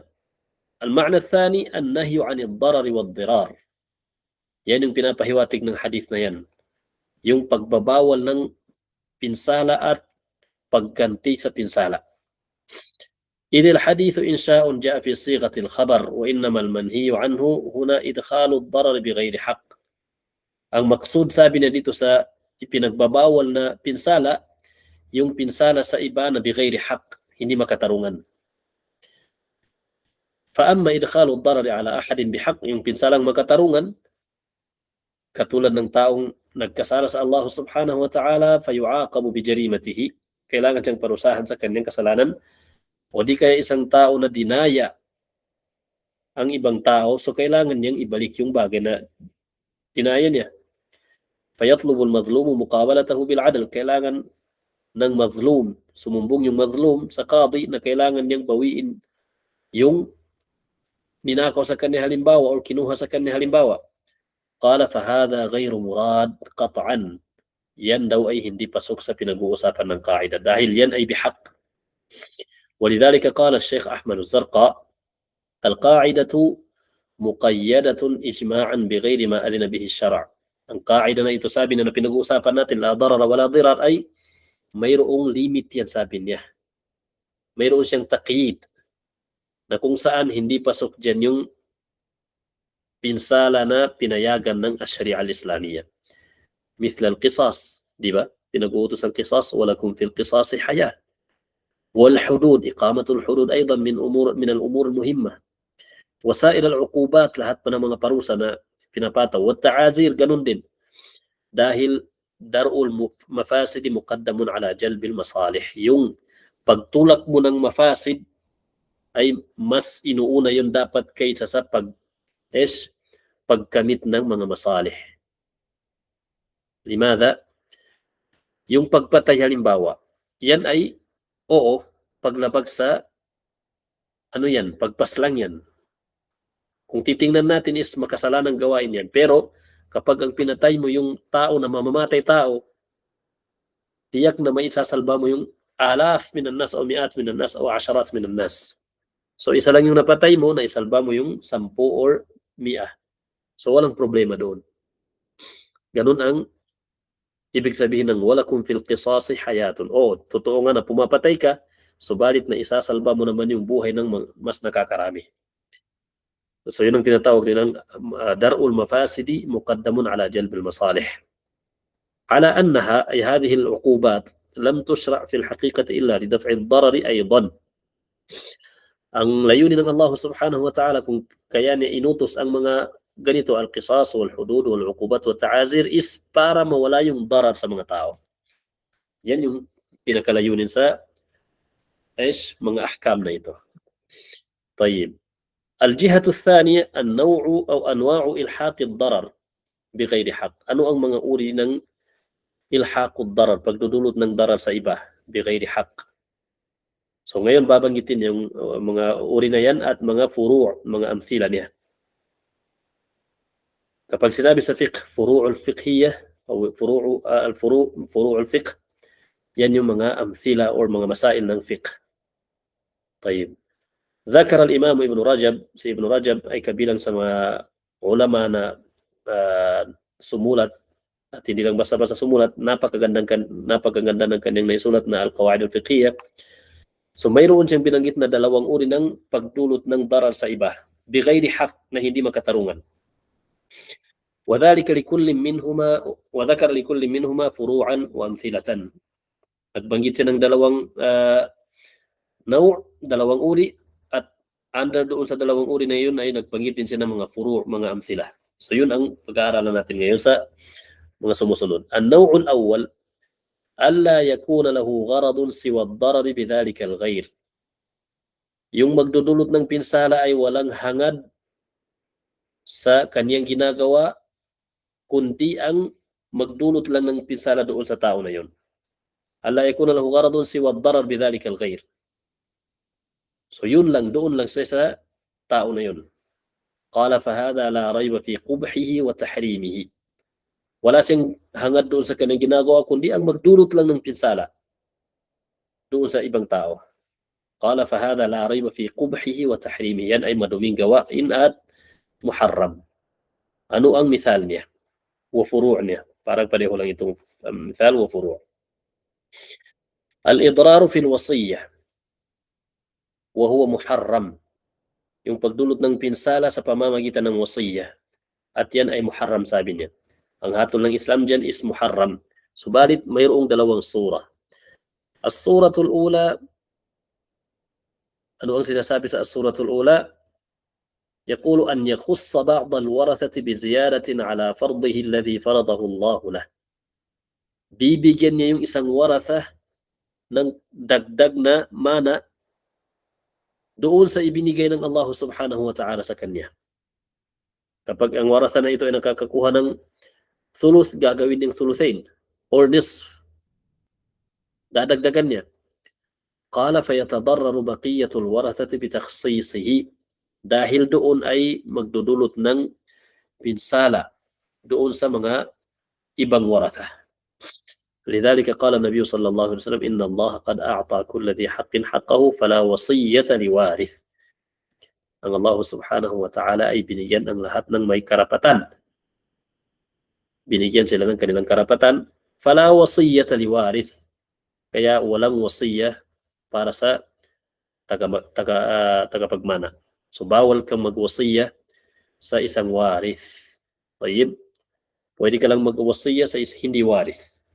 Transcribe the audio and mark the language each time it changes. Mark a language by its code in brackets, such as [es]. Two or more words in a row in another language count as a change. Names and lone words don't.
[ar] المعنى الثاني النهي عن الضرر والضرار. [tl] Yan yung pinapahiwatig ng hadith na yan. Yung pagbabawal ng pinsala at pagganti sa pinsala. [ar] إذ الحديث إنشاء جاء في صيغة الخبر وإنما المنهي عنه هنا إدخال الضرر بغير حق. [tl] Ang maksud sabi na dito sa ipinagbabawal na pinsala, yung pinsala sa iba na [ar] بغير حق, [tl] hindi makatarungan. [ar] فأما إدخال الضرر على أحد بحق, [tl] yung pinsalang makatarungan, katulad ng taong nagkasala sa [ar] الله سبحانه وتعالى, فيعاقب بجريمته, [tl] kailangan siyang parusahan sa kanyang kasalanan, o di kaya isang tao na dinaya ang ibang tao, so kailangan niyang ibalik yung bagay na dinaya niya. [ar] فيطلب المظلوم مقابلته بالعدل, [tl] kailangan ng mazlum, sumumbong yung mazlum sa qadi na kailangan niyang bawiin yung ninakaw sa kanya halimbawa o kinuha sa kanya halimbawa. [ar] قال فهذا غير مراد قطعا. [tl] Yan daw ay hindi pasok sa pinag-uusapan ng kaida dahil yan ay bihaq. [ar] ولذلك قال الشيخ أحمد الزرقاء القاعدة مقيدة إجماعا بغير ما أذن به الشرع. [tl] Ang kaida na ito sabi na pinag-uusapan natin, [ar] لا ضرر ولا ضرار, [tl] ay mayroong limit yan sabi niya. Mayroon siyang taqyid na kung saan hindi pasok dyan yung pinsala na pinayagan ng [ar] الشريعة الإسلامية. مثل القصاص, [tl] di ba? Pinag-uutos ang qisas, [ar] ولكم في القصاص حياة. والحدود, إقامة الحدود أيضا من الأمور المهمة. وسائر العقوبات, [tl] lahat pa ng mga parusa na pinapataw. والتعازير, ganun din. [ar] Dahil درء المفاسد مقدم على جلب المصالح. [tl] Yung pagtulak mo ng mafasid ay mas inuuna yun dapat kaysa sa pagkamit ng mga masalih. Limada? Yung pagpatay halimbawa, yan ay oo, paglabag sa pagpaslang yan. Kung titingnan natin is makasalanang gawain yan. Pero Kapag ang pinatay mo yung tao na mamamatay tao, tiyak na may isasalba mo yung [ar] آلاف من الناس [tl] o [ar] مئات من الناس [tl] o [ar] عشرات من الناس. [tl] So isa lang yung napatay mo, na isalba mo yung 10 or 100. So walang problema doon. Ganun ang ibig sabihin ng [ar] ولكم في القصاص حياة. [tl] Totoo nga na pumapatay ka, subalit na isasalba mo naman yung buhay ng mas nakakarami. So yun ang tinatawag nilang [ar] درء المفاسد مقدم على جلب المصالح. على أنها أي هذه العقوبات لم تشرع في الحقيقة إلا لدفع الضرر أيضا. [tl] Ang layunin ng [ar] الله سبحانه وتعالى [tl] kung kaya niya inutos ang mga ganito, [ar] القصاص والحدود والعقوبات والتعازير, [tl] is para mawala yung darar sa mga tao. Yan yung pinakalayunin sa mga ahkam na ito. [ar] طيب. الجهة الثانية النوع أو أنواع إلحاق الضرر بغير حق. [tl] Ano ang mga uri ng [ar] إلحاق الضرر, [tl] pagdudulot ng darar sa iba, [ar] بغير حق. [tl] So ngayon babanggitin yung mga uri na yan at mga furu', mga amthila niya. Kapag sinabi sa fiqh, [ar] الفروع الفقهية [tl] o [ar] فروع الفقه, [tl] yan yung mga amthila or mga masail ng fiqh. [ar] طيب. ذكر الإمام ابن رجب, [tl] si Ibn Rajab ay kabilang sa mga ulama na sumulat, at hindi lang basta-basta sumulat, napakaganda ng kanyang naisulat na [ar] القواعد الفقهية. [tl] So mayroon siyang binanggit na dalawang uri ng pagdulot ng darar sa iba, [ar] بغير حق, [tl] na hindi makatarungan. [ar] وذلك لكل منهما وذكر لكل منهما فروعا وامثلة. [tl] Nagbanggit siya ng dalawang dalawang uri, at under doon sa dalawang uri na yun ay nagbanggit din siya ng mga furu', mga amthila. So yun ang pag-aaralan natin ngayon sa mga sumusunod. [ar] النوع الأول ألا يكون له غرض سوى الضرر بذلك الغير. [tl] Yung magdudulot ng pinsala ay walang hangad sa kanyang ginagawa, kundi ang magdulot lang ng pinsala doon sa tao na yun. [ar] ألا يكون له غرض سوى الضرر بذلك الغير. [tl] So yun lang, doon lang sa tao na yun. [ar] قال فهذا لا ريب في قبحه وتحريمه. [tl] Wala siyang hangad doon sa kanyang ginagawa, kundi ang magdulot lang ng pinsala doon sa ibang tao. [ar] قال فهذا لا ريب في قبحه وتحريمه. [tl] Yan ay maduming gawain at muharram. Ano ang misal niya? [ar] وفروع' [tl] niya. Parang pareho lang itong [ar] مثال وفروع'. الإضرار في الوصية وهو محرم. [tl] Yung pagdulot ng pinsala sa pamamagitan ng wasiyah, at yan ay muharram, sabi niya. Ang hatol ng Islam dyan is muharram. Subalit mayroong dalawang surah. [ar] الصورة الأولى, [tl] ano ang sinasabi sa [ar] الصورة الأولى? يقول أن يخص بعض الورثة بزيادة على فرضه الذي فرضه الله له. [tl] Bibigyan niya yung isang waratha ng dagdag na mana doon sa ibinigay ng [ar] الله سبحانه وتعالى [tl] sa kanya. Kapag ang waratha na ito ay nakakakuha ng thuluth, gagawin ng thuluthain or nisf, dadagdagan niya. [ar] قال فيتضرر بقية الورثة بتخصيصه. [tl] Dahil doon ay magdudulot ng pinsala doon sa mga ibang waratha. [ar] لذلك قال النبي صلى الله عليه وسلم إن الله قد أعطى كل ذي حق حقه فلا وصية لوارث. [tl] Ang [ar] الله سبحانه وتعالى [tl] ay binigyan ang lahat ng may karapatan. Binigyan sila ng kanilang karapatan. [ar] فلا وصية لوارث. [tl] Kaya walang wasiyah para sa tagapagmana. So bawal kang magwasiyah sa isang waris. Tayyib. Pwede ka lang magwasiyah sa hindi waris.